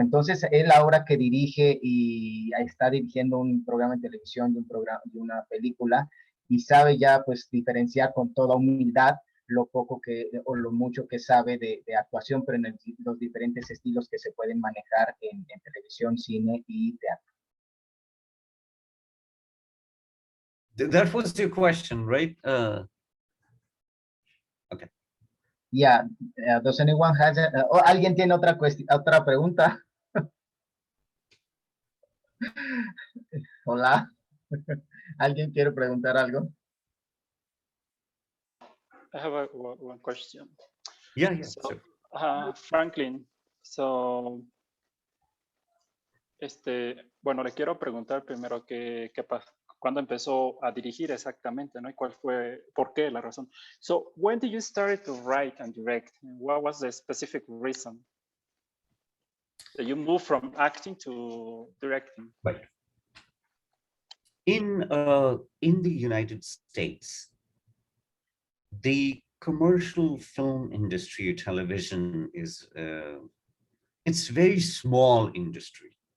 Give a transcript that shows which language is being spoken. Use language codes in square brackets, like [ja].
[es] Entonces, él ahora que dirige y está dirigiendo un programa en televisión y una película, y sabe ya pues diferenciar con toda humildad lo poco o lo mucho que sabe de actuación, pero en los diferentes estilos que se pueden manejar en televisión, cine y teatro. [en] That was your question, right? Okay. Yeah, does anyone has [es] ¿alguien tiene otra pregunta? Hola. ¿Alguien quiere preguntar algo? [en] I have one question. Yeah, So, sure. [es] Franklin, so, bueno, le quiero preguntar primero cuándo empezó a dirigir exactamente, ¿no? Y cuál fue, por qué, la razón. [en] So, when did you start to write and direct? What was the specific reason that you moved from acting to directing? Right. In the United States, the commercial film industry or television is it's very small industry.